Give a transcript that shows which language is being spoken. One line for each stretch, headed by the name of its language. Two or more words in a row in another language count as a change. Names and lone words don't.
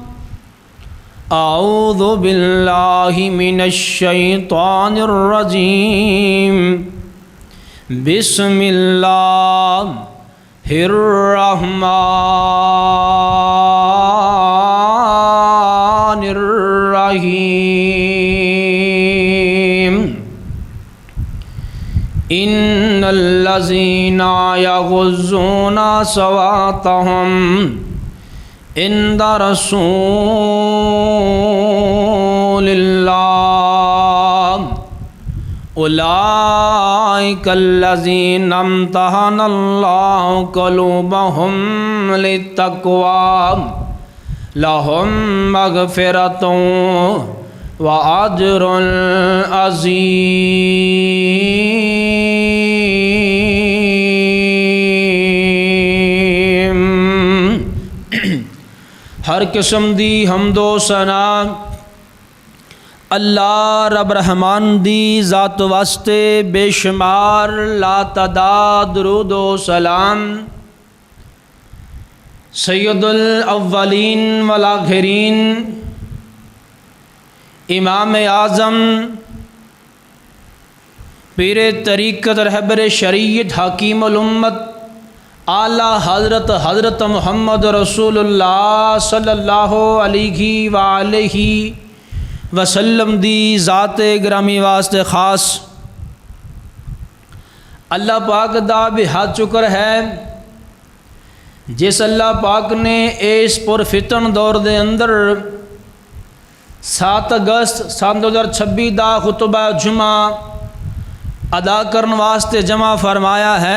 Arabic: أعوذ بالله من الشيطان الرجيم. بسم الله الرحمن الرحيم. إن الذين يغضون أصواتهم عند رسول الله أولئك الذين امتحن الله قلوبهم للتقوى لهم مغفرة وأجر عظيم.
Punjabi: ہر قسم دی حمد و ثنا اللہ رب رحمان دی ذات واسطے بے شمار لاتعداد درود و سلام
Arabic: سيد الأولين والآخرين
Punjabi: امام اعظم پیرِ طریقت رہبرِ شریعت حکیم الامت اعلیٰ حضرت محمد رسول اللہ
Arabic: صلى الله عليه وآله وسلم
Punjabi: دی ذاتِ گرامی واسطے خاص اللہ پاک دا بے حد شکر ہے جس اللہ پاک نے اس پرفتن دور دے اندر 7 اگست سن 2026 دا خطبہ جمعہ ادا کرنے واسطے جمع فرمایا ہے.